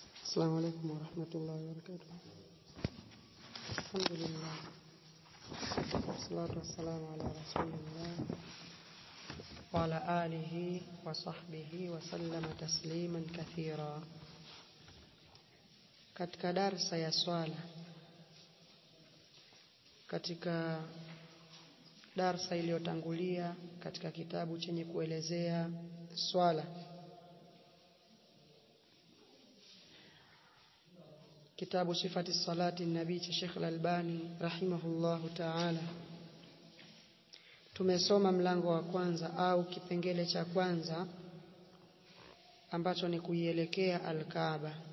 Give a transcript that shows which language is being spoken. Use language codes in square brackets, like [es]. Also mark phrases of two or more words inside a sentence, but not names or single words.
[ar] السلام عليكم ورحمة الله وبركاته. الحمد لله والصلاة والسلام على رسول الله وعلى آله وصحبه وسلم تسليما كثيرا. [sw] Katika darsa ya swala, katika darsa iliyotangulia katika kitabu chenye kuelezea swala, kitabu sifati salati nabii cha Sheikh Al-Albani [ar] رحمه الله تعالى, [sw] tumesoma mlango wa kwanza au kipengele cha kwanza ambacho ni kuielekea al-Kaaba.